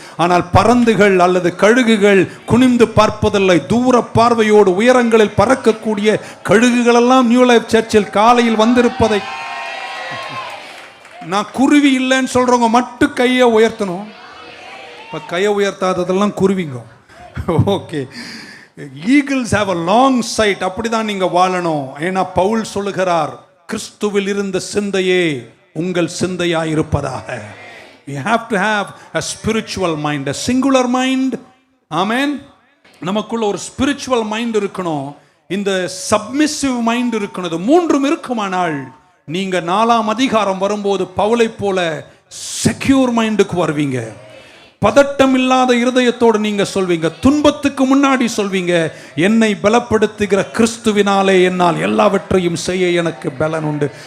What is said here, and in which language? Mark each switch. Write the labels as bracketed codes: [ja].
[ta] ஆனால் பறந்துகள் அல்லது கழுகுகள் குனிந்து பார்ப்பதில்லை, தூர பார்வையோடு உயரங்களில் பறக்கக்கூடிய கழுகுகள் எல்லாம் நியூ லைஃப் சர்ச்சில் காலையில் வந்திருப்பதை நான் குருவி இல்லைன்னு சொல்றவங்க மட்டும் கையை உயர்த்தணும். இப்போ கையை உயர்த்தாததெல்லாம் குருவிங்க. Okay, [en] Eagles have a long sight. [ta] அப்படிதான் நீங்க வாழணும். ஏன்னா பவுல் சொல்லுகிறார், கிறிஸ்துவில் இருந்த சிந்தையே உங்கள் சிந்தையாய் இருப்பதாக. [en] You have to have a spiritual mind, a singular mind. [ta] ஆமென். நமக்குள்ள ஒரு ஸ்பிரிச்சுவல் மைண்ட் இருக்கணும், இந்த சப்மிசிவ் மைண்ட் இருக்கணும். இது மூன்றும் இருக்குமானால் நீங்க 4ஆம் அதிகாரம் வரும்போது பவுலை போல செக்யூர் மைண்டுக்கு வருவீங்க. பதட்டம் இல்லாத இருதயத்தோடு நீங்க சொல்வீங்க, துன்பத்துக்கு முன்னாடி சொல்வீங்க, என்னை பலப்படுத்துகிற கிறிஸ்துவினாலே என்னால் எல்லாவற்றையும் செய்ய எனக்கு பலன் உண்டு.